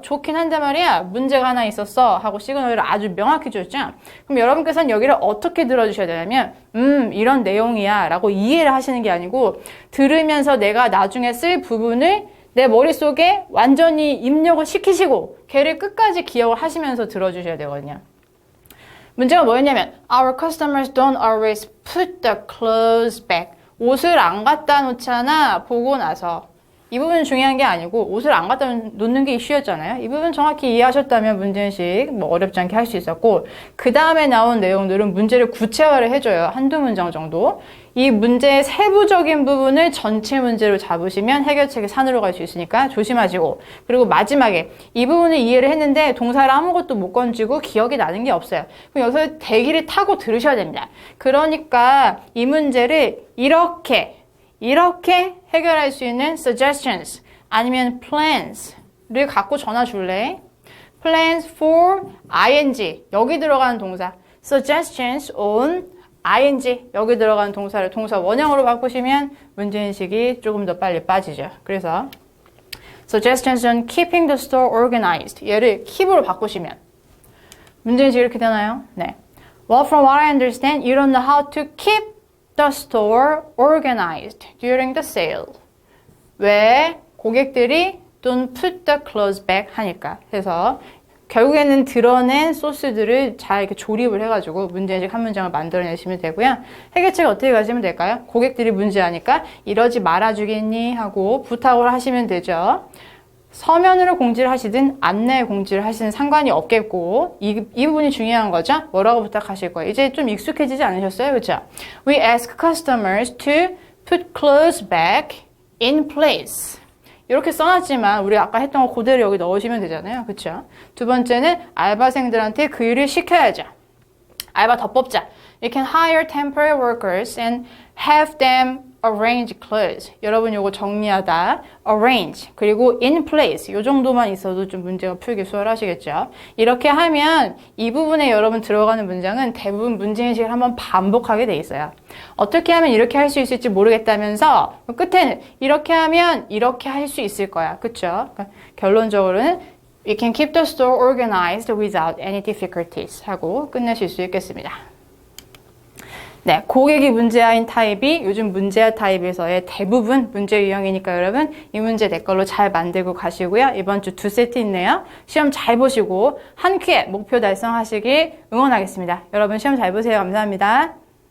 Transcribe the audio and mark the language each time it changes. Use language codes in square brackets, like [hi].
[ko] 좋긴 한데 말이야, 문제가 하나 있었어 하고 시그널을 아주 명확히 줬죠. 그럼 여러분께서는 여기를 어떻게 들어주셔야 되냐면 이런 내용이야 라고 이해를 하시는 게 아니고 들으면서 내가 나중에 쓸 부분을 내 머릿속에 완전히 입력을 시키시고 걔를 끝까지 기억을 하시면서 들어주셔야 되거든요. 문제가 뭐였냐면 [en] Our customers don't always put the clothes back. [ko] 옷을 안 갖다 놓잖아 보고 나서. 이 부분은 중요한 게 아니고 옷을 안 갖다 놓는 게 이슈였잖아요. 이 부분 정확히 이해하셨다면 문제인식 뭐 어렵지 않게 할 수 있었고 그 다음에 나온 내용들은 문제를 구체화를 해줘요. 한두 문장 정도. 이 문제의 세부적인 부분을 전체 문제로 잡으시면 해결책의 산으로 갈 수 있으니까 조심하시고 그리고 마지막에 이 부분을 이해를 했는데 동사를 아무것도 못 건지고 기억이 나는 게 없어요. 그럼 여기서 대기를 타고 들으셔야 됩니다. 그러니까 이 문제를 이렇게 해결할 수 있는 suggestions 아니면 plans를 갖고 전화 줄래? plans for ing 여기 들어가는 동사 suggestions on ing 여기 들어가는 동사를 동사 원형으로 바꾸시면 문제인식이 조금 더 빨리 빠지죠. 그래서 [en] suggestions on keeping the store organized [ko] 얘를 keep으로 바꾸시면 문제인식이 이렇게 되나요? 네. [en] Well, from what I understand, you don't know how to keep the store organized during the sale. [ko] 왜? 고객들이 [en] don't put the clothes back [ko] 하니까. 그래서 결국에는 드러낸 소스들을 잘 이렇게 조립을 해가지고 문제인식 한 문장을 만들어내시면 되고요. 해결책 어떻게 가시면 될까요? 고객들이 문제하니까 이러지 말아주겠니? 하고 부탁을 하시면 되죠. 서면으로 공지를 하시든 안내 공지를 하시든 상관이 없겠고 이 부분이 중요한 거죠. 뭐라고 부탁하실 거예요? 이제 좀 익숙해지지 않으셨어요? 그렇죠? [en] We ask customers to put clothes back in place. [ko] 이렇게 써놨지만 우리 아까 했던 거 그대로 여기 넣으시면 되잖아요. 그렇죠? 두 번째는 알바생들한테 그 일을 시켜야죠. 알바 더 뽑자. [en] You can hire temporary workers and have them arrange clothes. [ko] 여러분 요거 정리하다. arrange. 그리고 [en] in place. [ko] 요 정도만 있어도 좀 문제가 풀기 수월하시겠죠. 이렇게 하면 이 부분에 여러분 들어가는 문장은 대부분 문제인식을 한번 반복하게 돼 있어요. 어떻게 하면 이렇게 할 수 있을지 모르겠다면서 끝에는 이렇게 하면 이렇게 할 수 있을 거야. 그쵸? 그러니까 결론적으로는 [en] We can keep the store organized without any difficulties [ko] 하고 끝내실 수 있겠습니다. 네, 고객이 문제아인 타입이 요즘 문제아 타입에서의 대부분 문제 유형이니까 여러분 이 문제 내 걸로 잘 만들고 가시고요. 이번 주 2세트 있네요. 시험 잘 보시고 한 큐에 목표 달성하시길 응원하겠습니다. 여러분 시험 잘 보세요. 감사합니다.